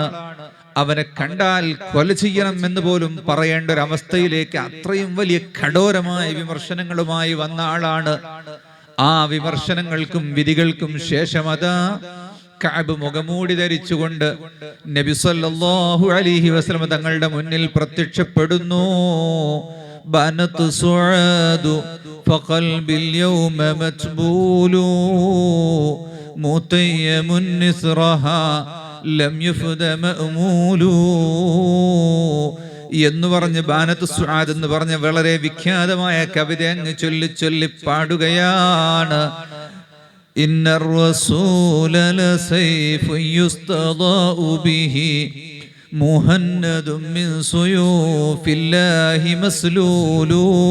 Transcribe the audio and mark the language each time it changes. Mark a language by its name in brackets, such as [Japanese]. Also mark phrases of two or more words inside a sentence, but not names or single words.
[Malayalam] അവനെ കണ്ടാൽ കൊല ചെയ്യണം എന്ന് പോലും പറയേണ്ട ഒരു അവസ്ഥയിലേക്ക് അത്രയും വലിയ കഠോരമായ വിമർശനങ്ങളുമായി വന്ന ആളാണ്. ആ വിമർശനങ്ങൾക്കും വിധികൾക്കും ശേഷം അതാ കഅബ് മുഖമൂടി ധരിച്ചുകൊണ്ട് നബി [Arabic] صلى الله عليه وسلم [Malayalam] തങ്ങളുടെ മുന്നിൽ പ്രത്യക്ഷപ്പെടുന്നു. [Arabic] بانت سعاد فقلبي اليوم متبول متيم نثرها لم يفد مأمول [Malayalam] എന്ന് പറഞ്ഞ് ബാനത്ത് സുആദ് എന്ന് പറഞ്ഞ വളരെ വിഖ്യാതമായ കവിത അങ്ങ് ചൊല്ലി ചൊല്ലി പാടുകയാണ്. [Arabic] إن الرسول لسيف يستضاء به مهند من سيوف الله مسلول.